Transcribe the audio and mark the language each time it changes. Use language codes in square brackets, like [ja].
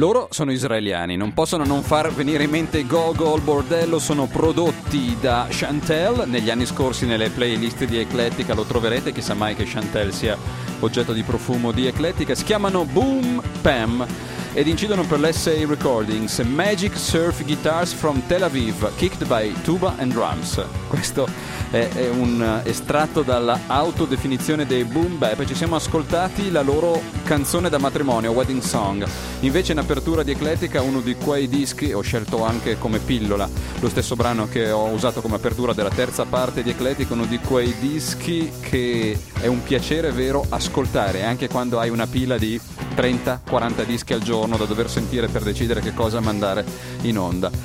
[it] sono israeliani, non possono non far venire in mente Gogol, Bordello. Sono prodotti da Chantel. Negli anni scorsi nelle playlist di Eclettica lo troverete, chissà mai che Chantel sia oggetto di profumo di Eclettica. Si chiamano Boom Pam ed incidono per l'SA Recordings. [en] Magic Surf Guitars from Tel Aviv, kicked by tuba and drums. [it] Questo è un estratto dalla autodefinizione dei Boom Bap. Ci siamo ascoltati la loro canzone da matrimonio, Wedding Song. Invece in apertura di Eclettica, uno di quei dischi, ho scelto anche come pillola lo stesso brano che ho usato come apertura della terza parte di Eclettica, uno di quei dischi che è un piacere vero ascoltare, anche quando hai una pila di 30-40 dischi al giorno da dover sentire per decidere che cosa mandare in onda.